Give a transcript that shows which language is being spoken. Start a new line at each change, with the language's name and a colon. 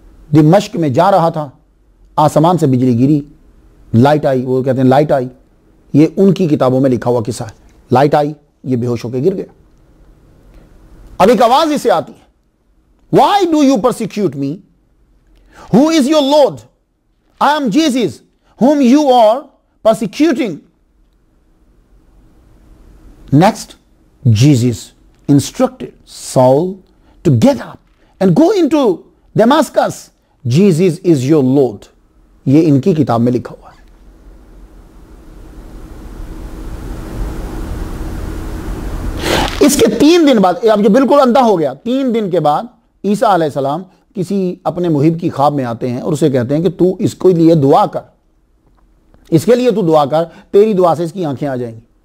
Hindi: दिमश्क में जा रहा था, आसमान से बिजली गिरी, लाइट आई, वो कहते हैं लाइट आई, ये उनकी किताबों में लिखा हुआ किस्सा है। लाइट आई, ये बेहोश होकर गिर गया। अब एक आवाज इसे आती है,
English: Why do you persecute me, who is your Lord, I am Jesus whom you are persecuting. Next, Jesus instructed Saul to get up and go into Damascus. Jesus is your Lord.
Hindi: ये इनकी किताब में लिखा हुआ है। इसके 3 दिन बाद, अब ये बिल्कुल अंधा हो गया, 3 दिन के बाद ईसा अलैहिस्सलाम किसी अपने मुहिब की ख्वाब में आते हैं और उसे कहते हैं कि तू इसके लिए दुआ कर, इसके लिए तू दुआ कर, तेरी दुआ से इसकी आंखें आ जाएंगी।